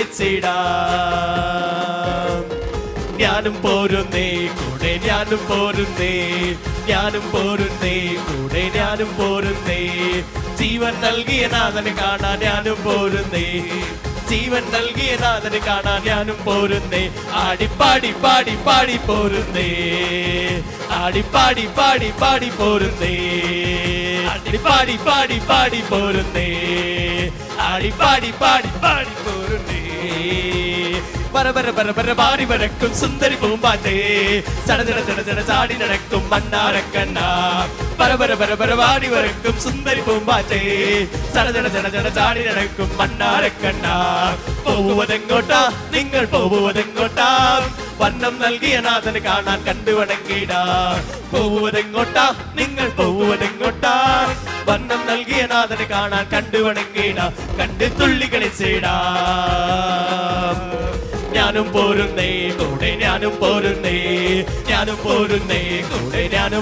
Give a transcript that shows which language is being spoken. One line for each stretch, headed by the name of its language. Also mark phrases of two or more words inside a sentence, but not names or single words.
Malayalam: കളിച്ചിടാം ഞാനും പോരുന്നേ കൂടെ ഞാനും പോരുന്നേ ഞാനും പോരുന്നേ കൂടെ ഞാനും പോരുന്നേ ജീവൻ നൽകിയ നാഥനെ കാണാൻ ഞാനും പോരുന്നേ ജീവൻ നൽകിയ നാഥനെ കാണാൻ ഞാനും പോരുന്നേ ആടിപ്പാടി പാടി പാടി പോരുന്നേ ആടിപ്പാടി പാടി പാടി പോരുന്നേ ആടിപ്പാടി പാടി പാടി പോരുന്നേ ആടിപ്പാടി പാടി പാടി പോരുന്നേ
Tamil: பரபர பரபர பாரி பறக்கும் சுந்தரி பூம்பாற்றே சட சட சட சட சாடி நடக்கும் மன்னார கண்ணா பரபர பரபர பாரி பறக்கும் சுந்தரி பூம்பாற்றே சட சட சட சட சாடி நடக்கும் மன்னார கண்ணா
Malayalam: പോകുവതെങ്ങോട്ടാ നിങ്ങൾ പോകുവതെങ്ങോട്ടാ വർണ്ണം നൽകിയ നാഥന് കാണാൻ കണ്ടു വണങ്ങിടാം പോകുവതെങ്ങോട്ടാ നിങ്ങൾ പോകുവതെങ്ങോട്ടാ വർണ്ണം നൽകിയ നാഥന് കാണാൻ കണ്ടു വണങ്ങിടാം കണ്ട് തുള്ളി കളിച്ചിടാം ഞാനും പോരുന്നേ കൂടെ ഞാനും പോരുന്നേ ഞാനും പോരുന്നേ കൂടെ ഞാനും